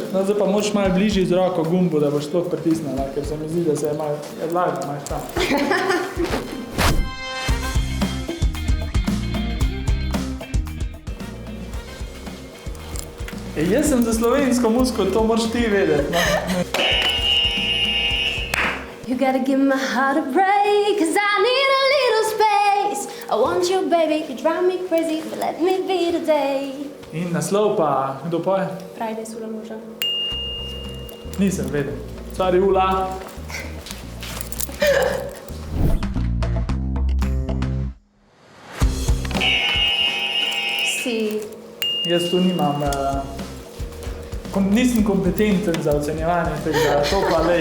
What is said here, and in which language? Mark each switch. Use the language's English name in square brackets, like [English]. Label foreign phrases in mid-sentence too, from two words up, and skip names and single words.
[Slovenian] No, zdaj pa moraš malo bližje z roko gumbu, da boš sploh pritisnila, ker se mi zdi, da se je malo lažje, imaš tam. Jaz sem za slovensko muziko, to moraš ti vedeti. No? [English] You gotta give my heart a break, 'cause I need a little space. I want you, baby, you drive me crazy, but let me be today. [Slovenian] In naslov pa, kdo poje? Friday Sula moža. Nisem vedel. Sorry, Ula. Si. Jaz tu nimam, nisem kompetenten za ocenjevanje tega, to pa lej.